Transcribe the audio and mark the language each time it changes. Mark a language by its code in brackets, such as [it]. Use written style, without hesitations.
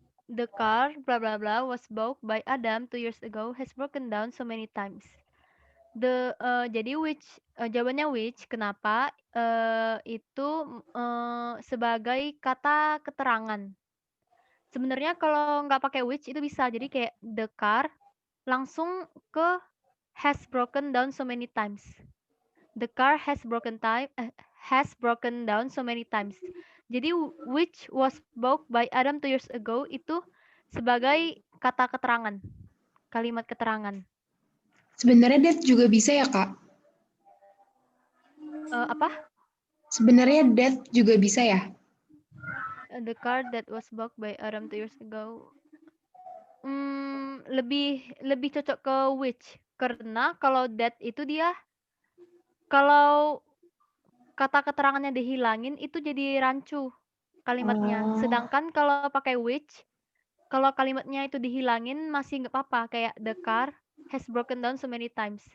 [en] The car blah blah blah was bought by Adam 2 years ago has broken down so many times. [id] Jadi jawabannya which kenapa itu sebagai kata keterangan. Sebenarnya kalau nggak pakai which itu bisa, jadi kayak the car langsung ke [en] has broken down so many times. The car has broken down so many times. [id] Jadi [en] which was bought by Adam 2 years ago [id] itu sebagai kata keterangan, kalimat keterangan. Sebenarnya that juga bisa ya, Kak? Apa? Sebenarnya that juga bisa ya? [en] The car that was bought by Adam 2 years ago. [id] Lebih cocok ke which, karena kalau that itu dia kalau kata keterangannya dihilangin itu jadi rancu kalimatnya. Sedangkan kalau pakai which, kalau kalimatnya itu dihilangin masih nggak apa-apa, kayak [en] the car has broken down so many times.